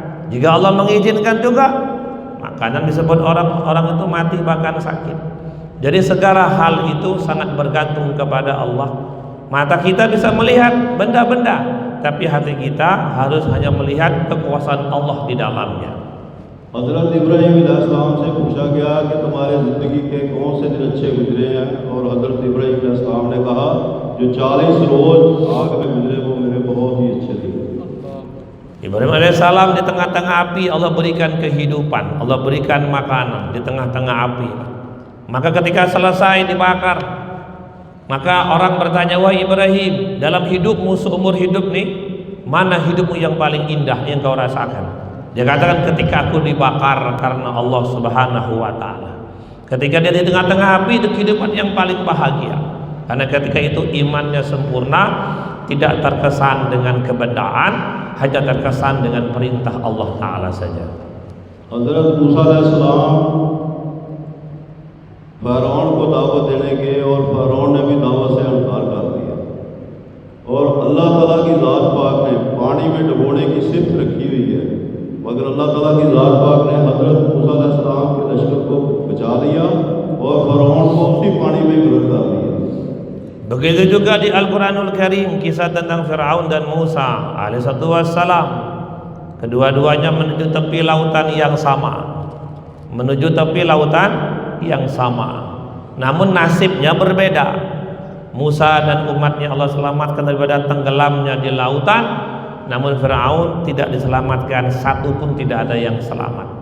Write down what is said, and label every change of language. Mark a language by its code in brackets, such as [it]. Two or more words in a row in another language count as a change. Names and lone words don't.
[id] Jika Allah mengizinkan juga, makanan bisa buat orang itu mati bahkan sakit. Jadi segala hal itu sangat bergantung kepada Allah. Mata kita bisa melihat benda-benda, tapi hati kita harus hanya melihat kekuasaan Allah di dalamnya. [hi] हज़रत इब्राहीम अलैहिस्सलाम से पूछा गया कि तुम्हारे ज़िंदगी के कौन से दिन अच्छे गुजरे हैं, और हज़रत इब्राहीम अलैहिस्सलाम ने कहा जो 40 रोज़ आग में गुजरे वो मेरे बहुत ही अच्छे दिन। [id] Ibrahim alaihissalam di tengah-tengah api Allah berikan kehidupan, Allah berikan makanan di tengah-tengah api. Maka ketika selesai dibakar, maka orang bertanya, wahai Ibrahim, dalam hidupmu seumur hidup nih, mana hidupmu yang paling indah yang kau rasakan? Dia katakan, ketika aku dibakar karena Allah [ar] سبحانه وتعالى. [id] Ketika dia di tengah-tengah api, itu kehidupan yang paling bahagia. Karena ketika itu imannya sempurna, tidak terkesan dengan kebendaan, hanya terkesan dengan perintah Allah Ta'ala saja. [hi] हज़रत मूसा अलैहिस्सलाम फ़िरौन को दावत देने के, और फ़िरौन ने भी दावत से इनकार कर दिया, और अल्लाह ताला की ज़ात पाक ने पानी में डुबोने की सिफ़त रखी हुई है, मगर अल्लाह ताला की ज़ात पाक ने हज़रत मूसा अलैहिस्सलाम के लश्कर को बचा लिया और फ़िरौन को उसी पानी में गिरफ्तार कर दिया। [id] Begitu juga di Al-Quranul Karim kisah tentang Fir'aun dan Musa alaihissalam. Kedua-duanya menuju tepi lautan yang sama, menuju tepi lautan yang sama. Namun nasibnya berbeda. Musa dan umatnya Allah selamatkan daripada tenggelamnya di lautan, namun Fir'aun tidak diselamatkan, satu pun tidak ada yang selamat.